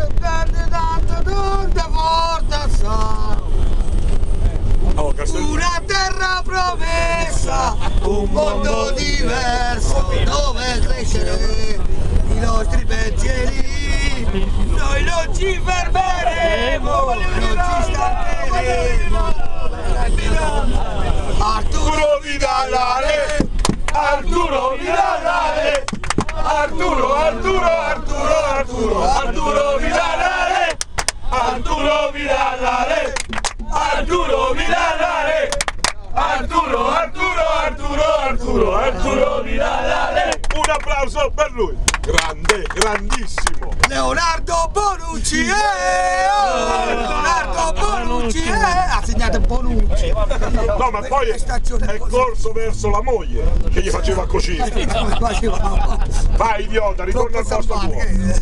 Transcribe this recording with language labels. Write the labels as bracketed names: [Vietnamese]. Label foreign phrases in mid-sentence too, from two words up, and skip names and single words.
[Italian] Perde tanto non te forza sa. Oh, Castel- Una terra promessa, un mondo diverso dove crescere i nostri pensieri. Noi non ci fermeremo, non ci stancheremo. Arturo Vidalare, Arturo Vidalare, Arturo, Arturo, Arturo, Arturo, Arturo Vidalare, Arturo Vidalare, Arturo Vidalare, Arturo, Arturo, Arturo, Arturo, Arturo Vidalare. Un applauso per lui, grande, grandissimo. Leonardo Bonucci, Leonardo Bonucci, ha segnato Bonucci. No, ma poi è corso verso la moglie che gli faceva cucire. Vai idiota, ritorna al posto tuo.